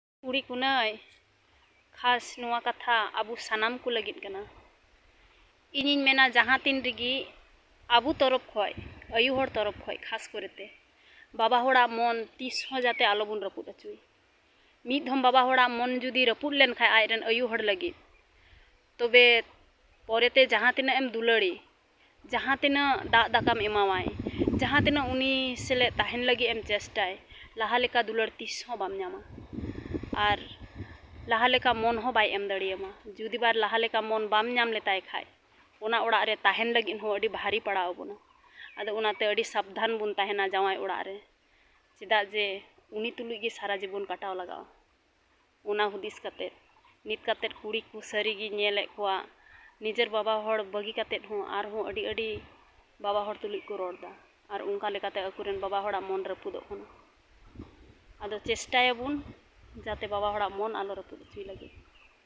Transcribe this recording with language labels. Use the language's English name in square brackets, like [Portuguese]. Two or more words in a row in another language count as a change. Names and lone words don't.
[Santali] कुड़ी कुनाय खास नुआ कथा आबू सानाम को लगित कना इनिन मेना जहाँ तीन रिगी आबू तरफ खय आयु हर तरफ खय खास करते बाबा होड़ा मन तीस हो जाते आलोबन रपुद अचुई मीत हम बाबा होड़ा मन जुदी रपुद लेन खाय आयरन आयु हर लगित तबे परेते जहाँ तीना एम दुलड़ी जहाँ तीना दाग दाकाम एमावाय जहाँ तीना उनी सेले ताहेन लगी एम चेष्टाय लाहा लेका दुलड़ तीस हो बाम ᱧᱟᱢᱟ आर लाहा लेका मन हो बाय एम दड़ियामा जुदी बार लाहा लेका मन बाम ᱧᱟᱢ लेताय खाय ओना ओड़ा रे ताहेन लगी हो अडी भारी पड़ाव बना आदो ओनाते अडी सावधान बुन ताहेना जावाय ओड़ा रे चेदा जे उनी तुलुई गे सारा जीवन काटाव लगाव ओना हुदिस काते नित काते कुड़ी को सारी गी नेले कोआ निजर बाबा होड़ बगी काते हो आर हो अडी अडी बाबा होड़ तुलुई को रोड़दा आर उनका लेकाते अकुरेन बाबा होड़ा मन रपुदो खना आदो चेष्टायाबुन जाते बाबा होड़ा मन आलो रपुद चुई लगे।